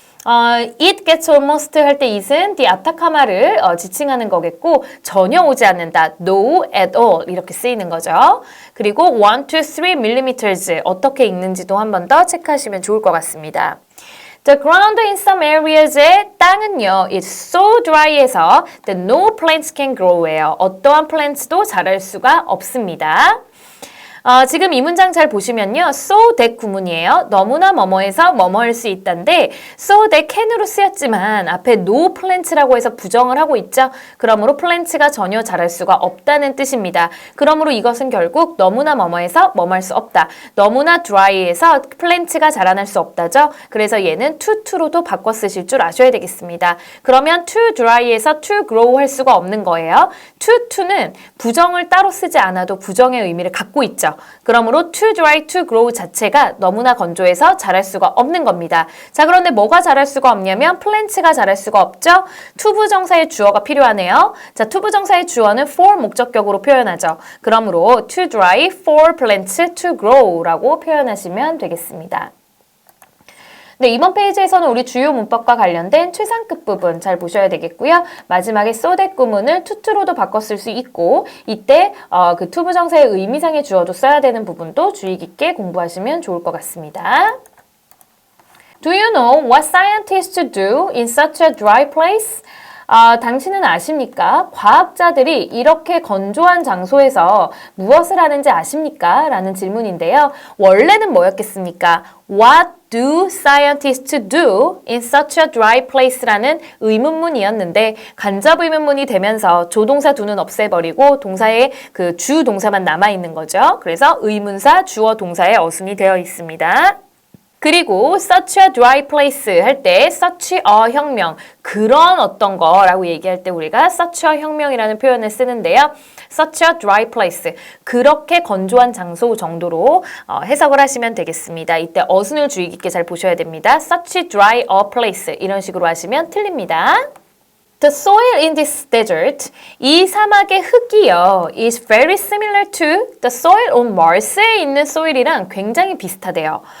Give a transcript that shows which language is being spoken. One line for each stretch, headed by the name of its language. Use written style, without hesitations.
English: it gets almost
Korean: 할 때 it은 the 아타카마를 지칭하는 거겠고 전혀 오지 않는다.
English: no at all
Korean: 이렇게 쓰이는 거죠. 그리고 1 to 3mm 어떻게 읽는지도 한 번 더 체크하시면 좋을 것 같습니다.
English: The ground in some areas의 땅은요, it's so dry해서 that no plants can grow예요.
Korean: 어떠한 plants도 자랄 수가 없습니다. 지금 이 문장 잘 보시면요. so that 구문이에요. 너무나 뭐뭐해서 뭐뭐할 수 있다인데
English: so that can
Korean: 으로 쓰였지만 앞에 no plant라고 해서 부정을 하고 있죠. 그러므로 plant가 전혀 자랄 수가 없다는 뜻입니다. 그러므로 이것은 결국 너무나 뭐뭐해서 뭐뭐할 수 없다. 너무나 dry해서 plant가 자라날 수 없다죠. 그래서 얘는 to로도 바꿔 쓰실 줄 아셔야 되겠습니다. 그러면 too dry해서 to grow 할 수가 없는 거예요. to는 부정을 따로 쓰지 않아도 부정의 의미를 갖고 있죠. 그러므로
English: too dry to grow
Korean: 자체가 너무나 건조해서 자랄 수가 없는 겁니다. 자, 그런데 뭐가 자랄 수가 없냐면 plants가 자랄 수가 없죠. to 부정사의 주어가 필요하네요. 자, to 부정사의 주어는 for 목적격으로 표현하죠. 그러므로
English: too dry for plants to grow
Korean: 라고 표현하시면 되겠습니다. 네, 이번 페이지에서는 우리 주요 문법과 관련된 최상급 부분 잘 보셔야 되겠고요. 마지막에 so that 구문을 to로도 바꿔 쓸 수 있고 이때 그 to 부정사의 의미상의 주어도 써야 되는 부분도 주의 깊게 공부하시면 좋을 것 같습니다.
English: Do you know what scientists do in such a dry place?
Korean: 당신은 아십니까? 과학자들이 이렇게 건조한 장소에서 무엇을 하는지 아십니까? 라는 질문인데요. 원래는 뭐였겠습니까?
English: What do scientists do in such a dry place
Korean: 라는 의문문이었는데 간접 의문문이 되면서 조동사 do는 없애버리고 동사의 그 주 동사만 남아있는 거죠. 그래서 의문사 주어 동사의 어순이 되어 있습니다. 그리고 such a dry place 할 때 such a 혁명, 그런 어떤 거라고 얘기할 때 우리가 such a 혁명이라는 표현을 쓰는데요.
English: such a dry place,
Korean: 그렇게 건조한 장소 정도로 해석을 하시면 되겠습니다. 이때 어순을 주의 깊게 잘 보셔야 됩니다.
English: such dry a place
Korean: 이런 식으로 하시면 틀립니다.
English: The soil in this desert,
Korean: 이 사막의 흙이요,
English: is very similar to the soil on Mars에 있는 soil이랑 굉장히 비슷하대요.